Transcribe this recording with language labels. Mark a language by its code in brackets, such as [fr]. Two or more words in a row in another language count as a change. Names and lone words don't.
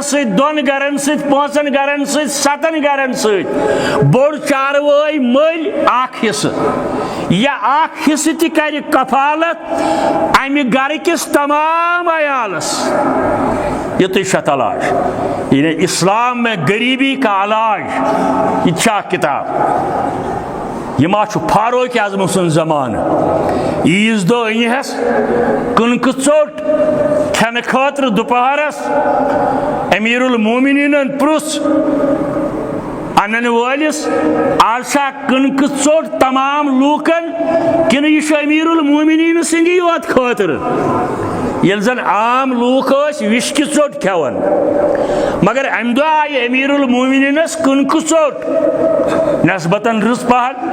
[ks] ست دون گرن ست پانچن گرن ست ستن گرن ست بوڑ چاروٲے مل اخ حصہ یا اخ حصہ تہ کر کفالت امہ گر کس تمام عیالس یہ تو علاج [ur] یعنی اسلام میں غریبی کا علاج [ks] یہ چھا کتاب یہ ما فاروق اعظم سن زمانہ عیز دہ انہس کنک ژوٹ کھین خاطر دوپہرس امیر المومنین پرس انن والس آج کنک ژوٹ تمام لوکن کن یہ امیر المومنین سندی یوت خاطر یل زن عام لوک وشک ژوٹ کھیون مگر ام دہ آئی امیر المومنینس کنک ژوٹ نسبتاً رٕژ پہن